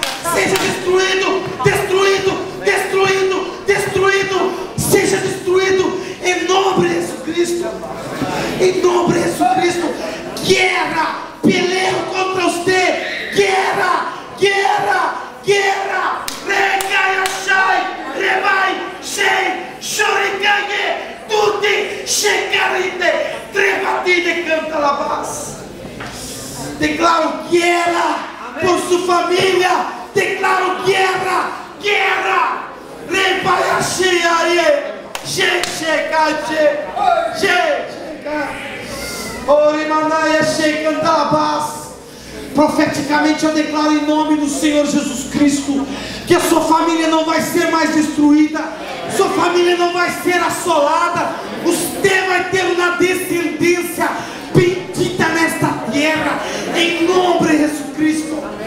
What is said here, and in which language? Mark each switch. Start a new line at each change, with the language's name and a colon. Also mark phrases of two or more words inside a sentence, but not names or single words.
Portuguese: Seja destruído, destruído, destruído, destruído. Seja destruído em nome de Jesus Cristo. Em nome de Jesus Cristo. Guerra, peleio contra você. Guerra, guerra, guerra. Regai, achai, rebai, shei, shorikai, tutti, shekarite, trebatide, cantalabás. Declaro guerra por sua família. Declaro guerra, guerra. Rebai, achei, aie, shekate, shekate. Orimanaia, shekantalabás. Profeticamente eu declaro em nome do Senhor Jesus Cristo que a sua família não vai ser mais destruída, sua família não vai ser assolada, você vai ter uma descendência bendita nesta terra, em nome de Jesus Cristo.